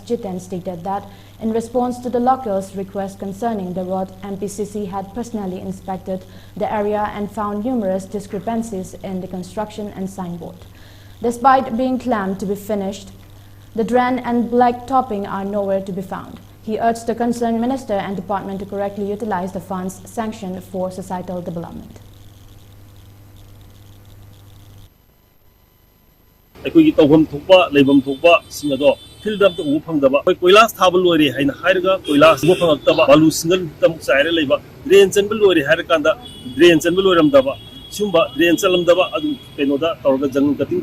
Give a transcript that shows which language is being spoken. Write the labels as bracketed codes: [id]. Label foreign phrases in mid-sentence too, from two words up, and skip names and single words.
[en] Jiten stated that in response to the locals' request concerning the road, MPCC had personally inspected the area and found numerous discrepancies in the construction and signboard. Despite being claimed to be finished, the drain and black topping are nowhere to be found. He urged the concerned minister and department to correctly utilize the funds sanctioned for societal development. [mni] ꯑꯩꯈꯣꯏꯒꯤ ꯇꯧꯐꯝ ꯊꯣꯛꯄ ꯂꯩꯐꯝ ꯊꯣꯛꯄ ꯁꯤꯡ ꯑꯗꯣ ꯐꯤꯜꯗ ꯑꯝꯇ ꯎꯕ ꯐꯪꯗꯕ ꯑꯩꯈꯣꯏ ꯀꯣꯏꯂꯥꯁ ꯊꯥꯕ ꯂꯣꯏꯔꯦ ꯍꯥꯏꯅ ꯍꯥꯏꯔꯒ ꯀꯣꯏꯂꯥꯁ ꯎꯕ ꯐꯪꯉꯛꯇꯕ ꯕꯥꯂꯨ ꯁꯤꯡꯒꯜꯇꯃꯨꯛ ꯆꯥꯏꯔ ꯂꯩꯕ ꯗ꯭ꯔꯦꯟ ꯆꯟꯕ ꯂꯣꯏꯔꯦ ꯍꯥꯏꯔꯀꯥꯟꯗ ꯗ꯭ꯔꯦꯟ ꯆꯟꯕ ꯂꯣꯏꯔꯝꯗꯕ ꯁꯤꯒꯨꯝꯕ ꯗ꯭ꯔꯦꯟ ꯆꯜꯂꯝꯗꯕ ꯑꯗꯨꯝ ꯀꯩꯅꯣꯗ ꯇꯧꯔꯒ ꯖꯪꯒꯜ ꯀꯠꯇꯤꯡ